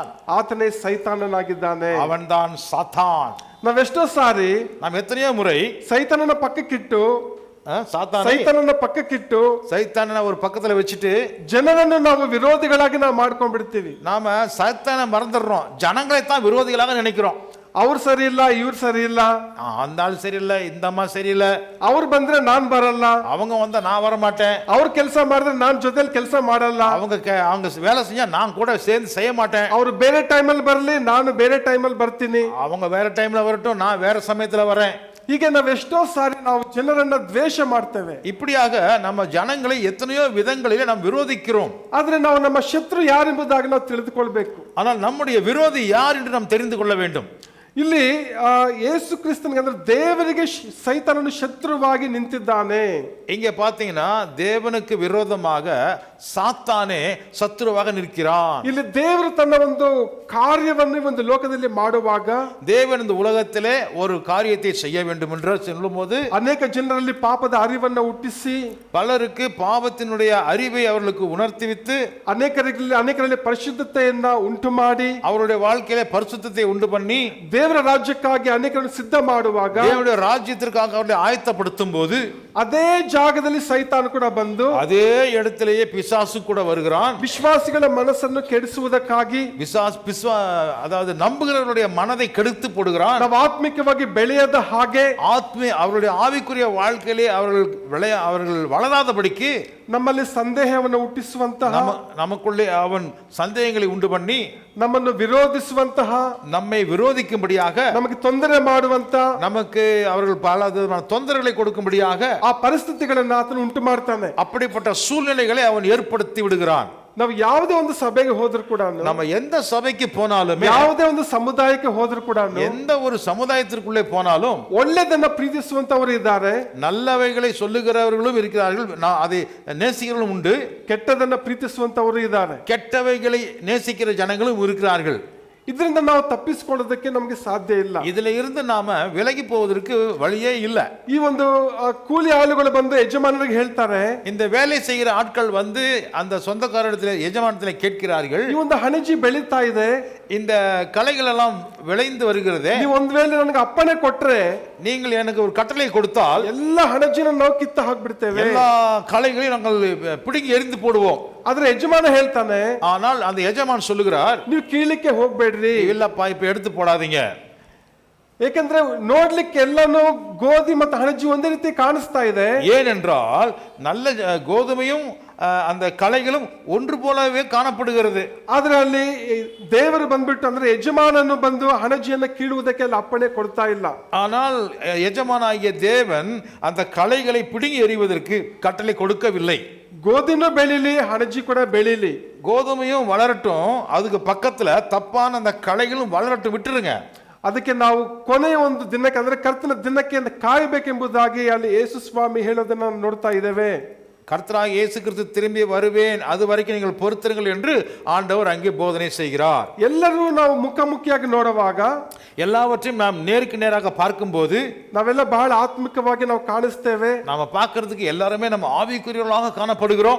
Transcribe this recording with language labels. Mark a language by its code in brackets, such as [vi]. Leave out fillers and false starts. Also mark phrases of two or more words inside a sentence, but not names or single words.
[kn] ಆತನೇ ಸೈತಾನನಾಗಿದ್ದಾನೆ, [ta] அவன்தான் சாத்தான். [kn] ನಾವೆಷ್ಟೋ ಸಾರಿ [ta] நாம் எத்தனையோ முறை [kn] ಸೈತಾನನ ಪಕ್ಕಕ್ಕಿಟ್ಟು [ta] சாத்தானை [kn] ಸೈತಾನನ ಪಕ್ಕಕ್ಕಿಟ್ಟು [ta] சைத்தான ஒரு பக்கத்துல வச்சுட்டு [kn] ಜನರನ್ನು ನಾವು ವಿರೋಧಿಗಳಾಗಿ ನಾವು ಮಾಡ್ಕೊಂಡ್ಬಿಡ್ತೀವಿ. [ta] நாம சைத்தானை மறந்துடுறோம், ஜனங்களை தான் விரோதிகளாக நினைக்கிறோம். [kn] ಅವ್ರು ಸರಿ ಇಲ್ಲ, ಇವ್ರು ಸರಿ ಇಲ್ಲ, [ta] அந்த ஆள் சரியில்லை, இந்த அம்மா சரியில்லை, [kn] ಅವ್ರು ಬಂದ್ರೆ ನಾನ್ ಬರಲ್ಲ, [ta] அவங்க வந்தா நான் வர மாட்டேன், [kn] ಅವ್ರು ಕೆಲಸ ಮಾಡಿದ್ರೆ ನಾನ್ ಜೊತೆಲಿ ಕೆಲಸ ಮಾಡಲ್ಲ, [ta] அவங்க வேலை செஞ்சா நான் கூட சேர்ந்து செய்ய மாட்டேன், [kn] ಅವ್ರು ಬೇರೆ ಟೈಮಲ್ಲಿ ಬರಲಿ ನಾನು ಬೇರೆ ಟೈಮಲ್ಲಿ ಬರ್ತೀನಿ, [ta] அவங்க வேற டைம்ல வரட்டும் நான் வேற சமயத்துல வரேன். [kn] ಹೀಗೆ ನಾವು ಎಷ್ಟೋ ಸಾರಿ ನಾವು ಜನರನ್ನ ದ್ವೇಷ ಮಾಡ್ತೇವೆ. [ta] இப்படியாக நம்ம ஜனங்களை எத்தனையோ விதங்களிலே நாம் விரோதிக்கிறோம். [kn] ಆದ್ರೆ ನಾವು ನಮ್ಮ ಶತ್ರು ಯಾರೆಂಬುದಾಗಿ ನಾವು ತಿಳಿದುಕೊಳ್ಬೇಕು. [ta] ஆனால் நம்முடைய விரோதி யார் என்று நாம் தெரிந்து கொள்ள வேண்டும். [kn] ಇಲ್ಲಿ ಯೇಸು ಕ್ರಿಸ್ತನಿಗೆ ಅಂದ್ರೆ ದೇವರಿಗೆ ಸೈತಾನನು ಶತ್ರುವಾಗಿ ನಿಂತಿದ್ದಾನೆ. [ta] இங்க பாத்தீங்கன்னா தேவனுக்கு விரோதமாக சாத்தானே சத்துருவாக நிற்கிறான். [kn] ಇಲ್ಲಿ ದೇವರು ತನ್ನ ಒಂದು ಕಾರ್ಯವನ್ನು ಒಂದು ಲೋಕದಲ್ಲಿ ಮಾಡುವಾಗ [ta] தேவன் இந்த உலகத்திலே ஒரு காரியத்தை செய்ய வேண்டும் என்று சொல்லும்போது [kn] ಅನೇಕ ಜನರಲ್ಲಿ ಪಾಪದ ಅರಿವನ್ನು ಹುಟ್ಟಿಸಿ [ta] பலருக்கு பாவத்தினுடைய அறிவை அவர்களுக்கு உணர்த்திவித்து [kn] ಅನೇಕರಲ್ಲಿ ಪರಿಶುದ್ಧತೆಯನ್ನ ಉಂಟು ಮಾಡಿ [ta] அவருடைய வாழ்க்கையிலே பரிசுத்தத்தை உண்டு பண்ணி [kn] ದೇವರ ರಾಜ್ಯಕ್ಕಾಗಿ ಅನೇಕರನ್ನು ಸಿದ್ಧ ಮಾಡುವಾಗ [ta] தேவனுடைய ராஜ்யத்திற்காக அவர்களை ஆயத்தப்படுத்தும் போது [kn] ಅದೇ ಜಾಗದಲ್ಲಿ ಸೈತಾನ ಕೂಡ ಬಂದು [ta] அதே இடத்திலேயே பிசாசு கூட வருகிறான். [kn] ವಿಶ್ವಾಸಿಗಳ ಮನಸ್ಸನ್ನು ಕೆಡಿಸುವುದಕ್ಕಾಗಿ [ta] அதாவது நம்புகிறவருடைய மனதை கெடுத்து போடுகிறான். [kn] ನಾವು ಆತ್ಮಿಕವಾಗಿ ಬೆಳೆಯದ ಹಾಗೆ [ta] அவருடைய ஆவிக்குரிய வாழ்க்கையிலே அவர்கள் வளராதபடிக்கு [kn] ನಮ್ಮಲ್ಲಿ ಸಂದೇಹವನ್ನು ಹುಟ್ಟಿಸುವಂತಹ [ta] நமக்குள்ளே அவன் சந்தேகங்களை ಉಂಟು பண்ணி [kn] ನಮ್ಮನ್ನು ವಿರೋಧಿಸುವಂತಹ [ta] நம்மை விரோதிக்கும்படியாக [kn] ನಮಗೆ ತೊಂದರೆ ಮಾಡುವಂತ [ta] நமக்கு அவர்கள் பல தொந்தரவுகளை கொடுக்கும்படியாக [kn] ಆ ಪರಿಸ್ಥಿತಿಗಳನ್ನು ಆತನು ಉಂಟು ಮಾಡ್ತಾನೆ. [ta] அப்படிப்பட்ட சூழ்நிலைகளை அவன் ஏற்படுத்தி விடுகிறான். [kn] ನಾವು ಯಾವುದೇ ಒಂದು ಸಭೆಗೆ ಹೋದ್ರು ಕೂಡ, [ta] நம்ம எந்த சபைக்கு போனாலும், [kn] ಯಾವುದೇ ಒಂದು ಸಮುದಾಯಕ್ಕೆ ಹೋದ್ರು ಕೂಡ, [ta] எந்த ஒரு சமுதாயத்திற்குள்ளே போனாலும் [kn] ಒಳ್ಳೆದನ್ನ ಪ್ರೀತಿಸುವಂತವರು ಇದ್ದಾರೆ, [ta] நல்லவைகளை சொல்லுகிறவர்களும் இருக்கிறார்கள், அதை நேசிக்கிறவர்களும் உண்டு, [kn] ಕೆಟ್ಟದನ್ನ ಪ್ರೀತಿಸುವಂತವರು ಇದ್ದಾರೆ, [ta] கெட்டவைகளை நேசிக்கிற ஜனங்களும் இருக்கிறார்கள். [kn] ಇದರಿಂದ ನಾವು ತಪ್ಪಿಸಿಕೊಳ್ಳೋದಕ್ಕೆ ನಮಗೆ ಸಾಧ್ಯ ಇಲ್ಲ. [ta] இதுல இருந்து நாம விலகி போவதற்கு வழியே இல்ல. [kn] ಈ ಒಂದು ಕೂಲಿ ಆಳುಗಳು ಬಂದು ಯಜಮಾನರಿಗೆ ಹೇಳ್ತಾರೆ, [ta] இந்த வேலை செய்கிற ஆட்கள் வந்து அந்த சொந்தக்காரரிடத்தில் எஜமானத்தில் கேட்கிறார்கள், [kn] ಈ ಒಂದು ಹಣಜಿ ಬೆಳೀತಾ ಇದೆ, [ta] இந்த களைகள் எல்லாம் விளைந்து வருகிறது, [kn] ನೀವು ಒಂದು ವೇಳೆ ನನಗೆ ಅಪ್ಪಣೆ ಕೊಟ್ರೆ, [ta] நீங்கள் எனக்கு ஒரு கட்டளை கொடுத்தால் [kn] ಎಲ್ಲ ಹಣಜಿನ ನಾವು ಕಿತ್ತ ಹಾಕ್ಬಿಡ್ತೇವೆ, [ta] எல்லா களைகளையும் நாங்கள் பிடுங்கி எரிந்து போடுவோம். [kn] ಆದ್ರೆ ಯಜಮಾನ ಹೇಳ್ತಾನೆ, [ta] ஆனால் அந்த எஜமான் சொல்லுகிறார், [kn] ನೀವು ಕೀಳಿಕ್ಕೆ ಹೋಗ್ಬೇಡ್ರಿ, [ta] இல்லப்பா இப்ப எடுத்து போடாதீங்க, [kn] ಏಕೆಂದ್ರೆ ನೋಡ್ಲಿಕ್ಕೆ ಎಲ್ಲಾನು ಗೋಧಿ ಮತ್ತು ಹಣಜಿ ಒಂದೇ ರೀತಿ ಕಾಣಿಸ್ತಾ ಇದೆ. [ta] ஏனென்றால் நல்ல கோதுமையும் அந்த களைகளும் ஒன்று போலவே காணப்படுகிறது. [kn] ಆದ್ರೆ ಅಲ್ಲಿ ದೇವರು ಬಂದ್ಬಿಟ್ಟು ಅಂದ್ರೆ ಯಜಮಾನನು ಬಂದು ಹಣಜಿಯನ್ನು ಕೀಳುವುದಕ್ಕೆ ಅಪ್ಪಣೆ ಕೊಡ್ತಾ ಇಲ್ಲ. [ta] ஆனால் எஜமானாகிய தேவன் அந்த களைகளை பிடுங்கி எறிவதற்கு கட்டளை கொடுக்கவில்லை. [kn] ಗೋಧಿನೂ ಬೆಳಿಲಿ, ಹಣಜಿ ಕೂಡ ಬೆಳಿಲಿ, [ta] கோதுமையும் வளரட்டும், அதுக்கு பக்கத்துல தப்பான அந்த களைகளும் வளரட்டும், விட்டுருங்க. [kn] ಅದಕ್ಕೆ ನಾವು ಕೊನೆಯ ಒಂದು ದಿನಕ್ಕೆ ಅಂದ್ರೆ ಕರ್ತನ ದಿನಕ್ಕೆ ಕಾಯಬೇಕೆಂಬುದಾಗಿ ಅಲ್ಲಿ ಯೇಸು ಸ್ವಾಮಿ ಹೇಳೋದನ್ನ ನೋಡ್ತಾ ಇದ್ದೇವೆ. [ta] கர்த்தராகிய இயேசு கிறிஸ்து திரும்பி வருவேன், அது வரைக்கும் நீங்கள் பொறுத்திருங்கள் என்று ஆண்டவர் அங்கே போதனை செய்கிறார். [kn] ಎಲ್ಲರೂ ನಾವು ಮುಖಾಮುಖಿಯಾಗಿ ನೋಡುವಾಗ, [ta] எல்லாவற்றையும் நாம் நேருக்கு நேராக பார்க்கும்போது [kn] ನಾವೆಲ್ಲ ಬಹಳ ಆತ್ಮಿಕವಾಗಿ ನಾವು ಕಾಣಿಸ್ತೇವೆ. [ta] நாம பார்க்கிறதுக்கு எல்லாருமே நம்ம ஆவிக்குரியவர்களாக காணப்படுகிறோம்.